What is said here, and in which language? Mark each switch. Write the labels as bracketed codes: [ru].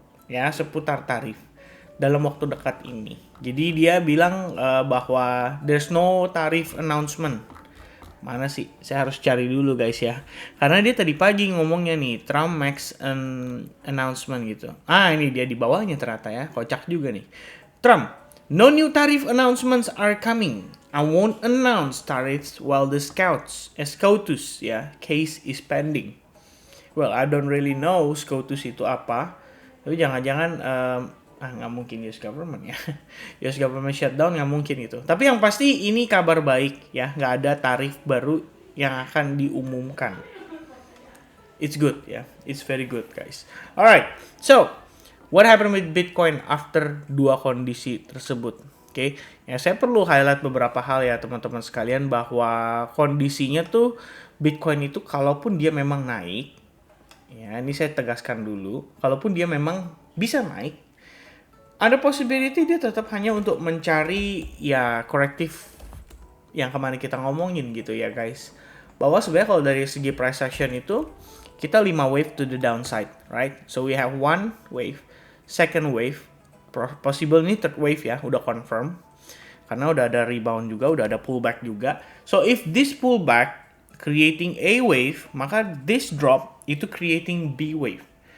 [id] Ya, seputar tarif dalam waktu dekat ini. Jadi dia bilang bahwa [en] there's no tarif announcement. [id] Mana sih? Saya harus cari dulu guys ya. Karena dia tadi pagi ngomongnya nih, [en] Trump makes an announcement [id] gitu. Ini dia di bawahnya ternyata ya. Kocak juga nih. [en] Trump, no new tariff announcements are coming. I won't announce tariffs while the SCOTUS case is pending. Well, I don't really know SCOTUS [id] itu apa. Tapi jangan-jangan nggak mungkin US government ya. US government shutdown nggak mungkin itu. Tapi yang pasti ini kabar baik ya, nggak ada tarif baru yang akan diumumkan. [en] It's good ya, it's very good guys. Alright, so what happened with Bitcoin after [id] dua kondisi tersebut? Oke, ya saya perlu highlight beberapa hal ya teman-teman sekalian bahwa kondisinya tuh Bitcoin itu kalaupun dia memang naik, ya ini saya tegaskan dulu, kalaupun dia memang bisa naik, ada possibility dia tetap hanya untuk mencari ya korektif yang kemarin kita ngomongin gitu ya guys. Bahwa sebenarnya kalau dari segi price action itu kita [en] 5 wave to the downside, right? So we have one wave, second wave, possible nih third wave ya, udah confirm. [id] Karena udah ada rebound juga, udah ada pullback juga. [en] So if this pullback creating A wave, maka this drop itu creating B wave.